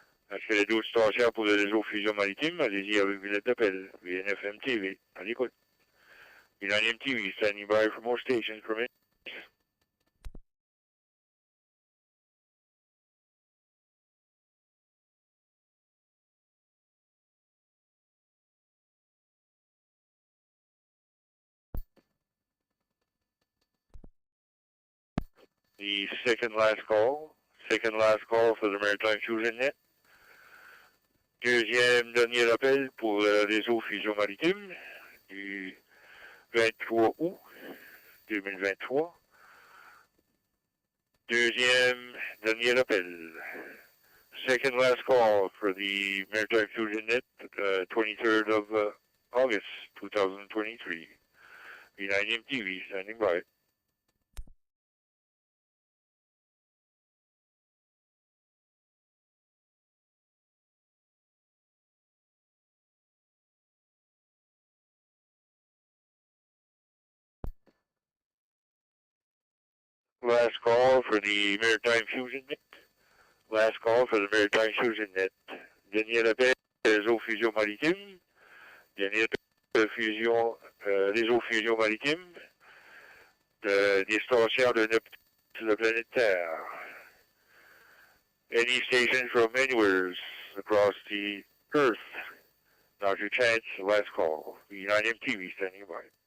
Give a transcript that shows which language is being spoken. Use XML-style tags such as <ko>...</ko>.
<fr>Je fais les 12 stations pour le réseau Fusion Maritime. Allez-y avec vos lettres d'appel. VNF MTV. À l'écoute.</fr> <en>V9 MTV, standing by for more stations from it. The second last call for the Maritime Fusion Net.</en> <fr>Deuxième dernier appel pour le réseau Fusion Maritime du 23 août 2023. Deuxième dernier appel.</fr> <en>Second last call for the Maritime Fusion Net, 23rd of August 2023. V9 MTV standing by. Last call for the Maritime Fusion Net. Last call for the Maritime Fusion Net.</en> <fr>Dernier appel, réseau Fusion Maritime. Dernier appel, réseau Fusion Maritime. Des stations de sur la planète Terre.</fr> <en>Any station from anywhere across the Earth. Now's your chance, last call. V9 MTV standing by.</en>